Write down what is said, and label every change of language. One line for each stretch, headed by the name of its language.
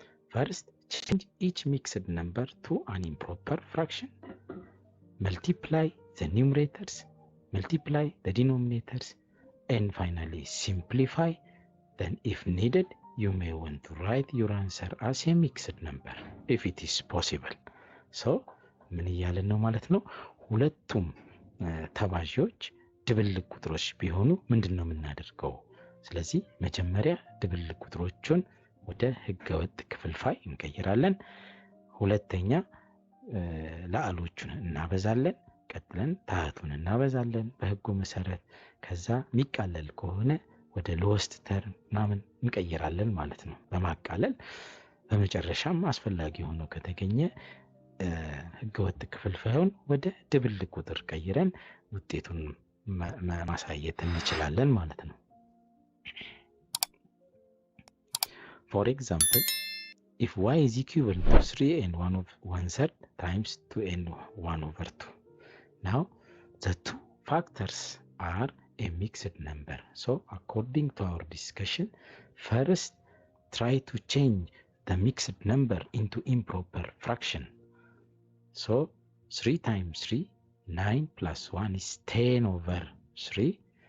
English: First, change each mixed number to an improper fraction. Multiply the numerators, multiply the denominators, and finally simplify. Then if needed, you may want to write your answer as a mixed number if it is possible.
Amharic: So ምን እያለን ነው ማለት ነው? ሁለቱም ተባዦች ድብልቅ ቁጥሮች ቢሆኑ ምንድነው የምናደርገው? ስለዚህ መጀመሪያ ድብልቅ ቁጥሮቹን ወደ ህገወጥ ክፍልፋይ እንቀይራለን። ሁለተኛ ላዕሎቹን እናበዛለን፣ ቀጥለን ታህቱን እናበዛለን በህጉ መሰረት። ከዛ የሚቃለል ከሆነ ወደ ሎስት ተርም ምናምን እንቀይራለን ማለት ነው በማቃለል። በመጨረሻም አስፈላጊ ሆኖ ከተገኘ ህገወጥ ክፍልፋዩን ወደ ድብልቅ ቁጥር ቀይረን ውጤቱን ማሳየት እንችላለን ማለት ነው።
English: For example, if y is equal to 3 and 1/3 times 2 and 1/2. Now the two factors are a mixed number. So according to our discussion, first try to change the mixed number into improper fraction. So 3 times 3, 9 plus 1 is 10/3.